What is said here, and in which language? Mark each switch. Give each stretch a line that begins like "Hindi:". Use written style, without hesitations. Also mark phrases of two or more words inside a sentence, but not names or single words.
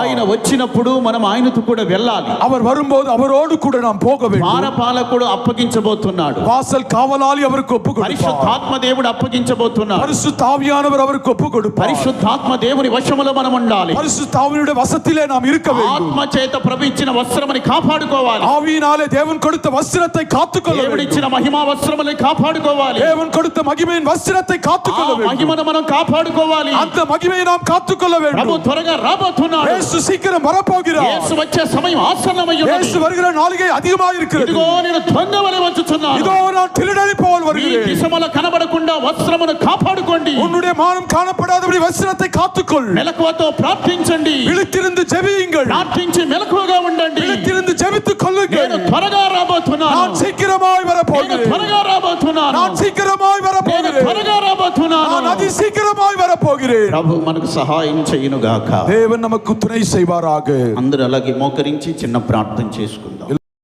Telugu: ఆయన వచ్చినప్పుడు మనం ఆయనతో కూడా వెళ్ళాలి.
Tamil: அவர் வரும்போது அவரோடு கூட நாம் போக வேண்டும்.
Telugu: ద్వారపాలకుడు అప్పగించబోతున్నాడు.
Tamil: வாசல் காவலாளி அவருக்கு ஒப்பு கொடுப்பார்.
Telugu: పరిశుద్ధాత్మ దేవుడు అప్పగించబోతున్నాడు.
Tamil: பரிசுத்த ஆவியானவர் அவருக்கு ஒப்பு கொடுப்பார்.
Telugu: పరిశుద్ధాత్మ దేవుని వశములో మనం ఉండాలి.
Tamil: பரிசுத்த ஆவியினுடைய வசத்திலே நாம் இருக்க வேண்டும்.
Telugu: ఆత్మ చేత ప్రభు ఇచ్చిన వస్త్రముని కాపాడుకోవాలి.
Tamil: ஆவியினாலே தேவன் கொடுத்த வஸ்திரத்தை காத்துக்கொள்ள
Telugu: దేవుడు
Tamil: வேண்டும்.
Telugu: ఇచ్చిన మహిమా వస్త్రముని కాపాడుకోవాలి.
Tamil: தேவன் கொடுத்த மகிமையின் வஸ்திரத்தை
Telugu: ఆ
Tamil: காத்துக்கொள்ள வேண்டும்.
Telugu: మహిమను మనం కాపాడుకోవాలి.
Tamil: அந்த மகிமையை நாம் காத்துக்கொள்ள
Telugu: ప్రభు
Tamil: வேண்டும்.
Telugu: త్వరగా రాబోతున్నాడు.
Tamil: இயேசு சீக்கிரம் வரப்போகிறார்.
Telugu: యేసు వచ్చే సమయం ఆసన్నమై ఉన్నది.
Tamil: இயேசு வருகிற நாளிகை அதிகமாக இருக்கிறது.
Telugu: ఇదిగో నేను దొంగ వలె వచ్చుచున్నాను.
Tamil: இதோ நான் திருடனை போல்
Telugu: ఈ
Tamil: வருகிறேன்.
Telugu: దిశమల కనబడకుండా వస్త్రమును కాపాడుకోండి.
Tamil: உன்னுடைய மானம் காணப்படாதபடி வஸ்திரத்தை காத்துக்கொள்.
Telugu: మెలకువతో ప్రార్థించండి.
Tamil: விழித்திருந்து ஜெபியுங்கள்.
Telugu: ప్రార్థించి మెలకువగా ఉండండి.
Tamil: விழித்திருந்து ஜெபித்துக் கொள்ளுங்கள்.
Telugu: నేను త్వరగా రాబోతున్నాను.
Tamil: நான் சீக்கிரமாய்
Telugu: నేను
Tamil: வரப்போகிறேன்.
Telugu: త్వరగా రాబోతున్నాను.
Tamil: நான் சீக்கிரமாய்
Telugu: నేను
Tamil: வரப்போகிறேன்.
Telugu: త్వరగా రాబోతున్నాను.
Tamil: நான் அதி சீக்கிரமாய் வரப்போகிறேன்.
Telugu: ప్రభు మనకు సహాయం చేయును గాక.
Tamil: தேவன் நமக்கு துணை செய்வாராக.
Telugu: అందరూ అలాగే మోకరించి చిన్న ప్రార్థన చేసుకుందాం.